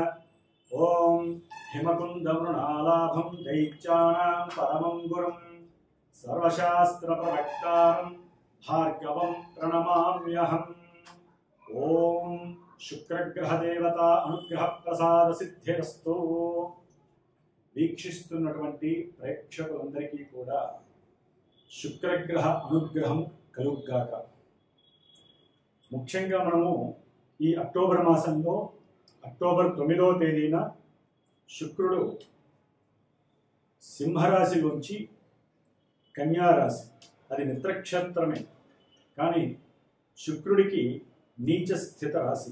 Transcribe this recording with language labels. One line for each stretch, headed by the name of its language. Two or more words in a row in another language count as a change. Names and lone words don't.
Sanskrit: ओम हिमकुंद मृणालाभं दैत्यानां परमं गुरुं सर्वशास्त्र प्रवक्तारं भार्गवं प्रणमाम्यहम्। ओम शुक्रग्रह देवता अनुग्रह प्रसाद सिद्धिरस्तु।
Telugu: వీక్షిస్తున్నటువంటి ప్రేక్షకులందరికీ కూడా శుక్రగ్రహ అనుగ్రహం కలుగుగాక. ముఖ్యంగా మనము ఈ అక్టోబర్ మాసంలో అక్టోబర్ 9వ తేదీన శుక్రుడు సింహరాశిలోంచి కన్యారాశి, అది మిత్రక్షేత్రమే కానీ శుక్రుడికి నీచ స్థిత రాశి.